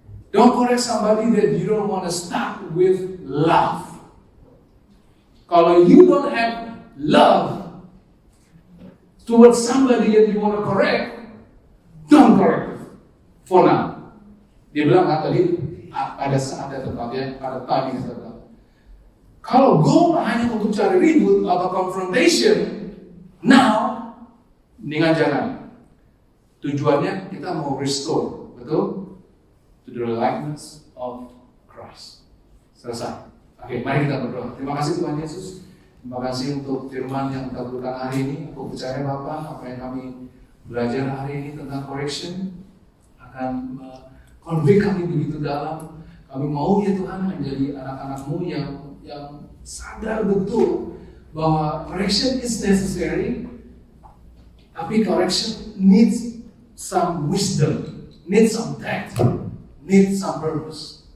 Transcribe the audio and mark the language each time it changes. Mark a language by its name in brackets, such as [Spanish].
[English] Don't correct somebody that you don't want to start with love. [Indonesian] Kalau [English] you don't have love towards somebody that you want to correct, don't correct for now. [Indonesian] Dia bilang tadi pada saat ada tempatnya, pada timing tertentu. Kalau goal hanya untuk cari ribut atau confrontation, now, mendingan jangan. Tujuannya kita mau restore, betul? [English] To the likeness of Christ. [Indonesian] Selesai. Oke, mari kita berdoa. Terima kasih Tuhan Yesus. Terima kasih untuk firman yang kita berikan hari ini. Aku percaya Bapak, apa yang kami belajar hari ini tentang correction akan konflik kami begitu dalam. Kami mau ya Tuhan menjadi anak-anak-Mu yang sadar betul bahwa [English] correction is necessary, [Indonesian] tapi [English] correction needs some wisdom, needs some tact, needs some purpose.